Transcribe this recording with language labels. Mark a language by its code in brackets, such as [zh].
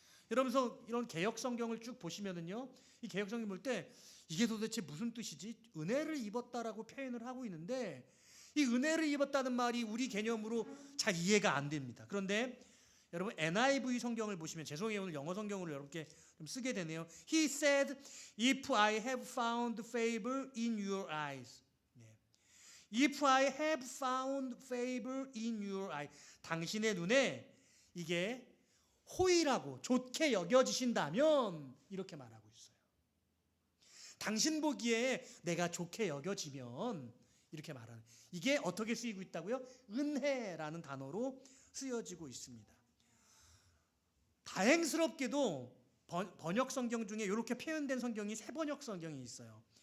[ko] 여러분서 이런 개역 성경을 쭉 보시면은요, 이 개역 성경 볼 때 이게 도대체 무슨 뜻이지? 은혜를 입었다라고 표현을 하고 있는데 이 은혜를 입었다는 말이 우리 개념으로 잘 이해가 안 됩니다. 그런데 여러분 NIV 성경을 보시면, 죄송해요 오늘 영어 성경으로 여러분께 좀 쓰게 되네요. [en] He said, if I have found favor in your eyes. If I have found favor in your eyes. [ko] 당신의 눈에 이게 호의라고 좋게 여겨지신다면, 이렇게 말하고 있어요. 당신 보기에 내가 좋게 여겨지면, 이렇게 말하는, 이게 어떻게 쓰이고 있다고요? 은혜라는 단어로 쓰여지고 있습니다. 다행스럽게도 번역 성경 중에 이렇게 표현된 성경이 세 번역 성경이 있어요.